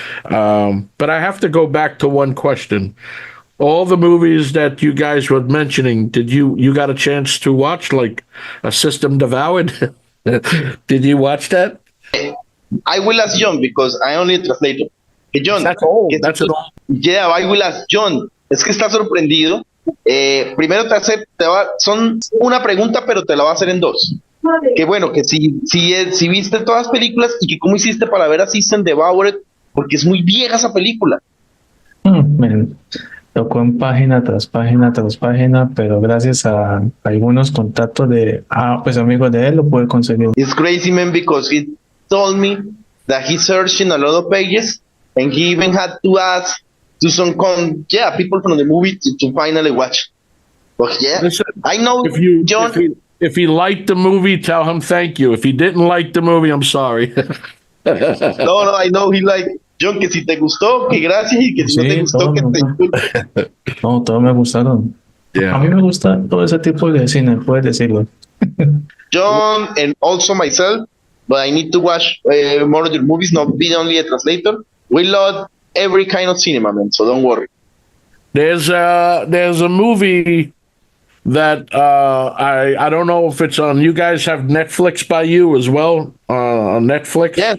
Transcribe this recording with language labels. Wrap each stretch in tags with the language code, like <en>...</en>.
<en>But I have to go back to one question. All the movies that you guys were mentioning, did you got a chance to watch, like A System Devoured? Did you watch that? I will ask John because I only translate. Hey, John, that's all. That's it all. Yeah, I will ask John.</en> <es>Es que está sorprendido. Primero son una pregunta, pero te la voy a hacer en dos. Que bueno, que si viste todas las películas y que cómo hiciste para ver a System Devoured, porque es muy vieja esa película. Me tocó en página tras página tras página, pero gracias a algunos contactos de amigos de él lo pude conseguir.</es> <en>It's crazy, man, because he told me that he searched in a lot of pages and he even had to ask to some people from the movie to finally watch. But yeah, listen, I know John. If he liked the movie, tell him thank you. If he didn't like the movie, I'm sorry. No, I know he like John,</en> <es>que si te gustó, que gracias, y que si no te gustó, que te disculpe. No, todos me gustaron.</es> <en>Yeah.</en> <es>A mí me gusta todo ese tipo de cine, puedes decirlo.</es> <en>John and also myself, but I need to watch more of your movies, not be only a translator. We love every kind of cinema, man, so don't worry. There's a movie that I don't know if it's on. You guys have Netflix by you as well on Netflix?</en>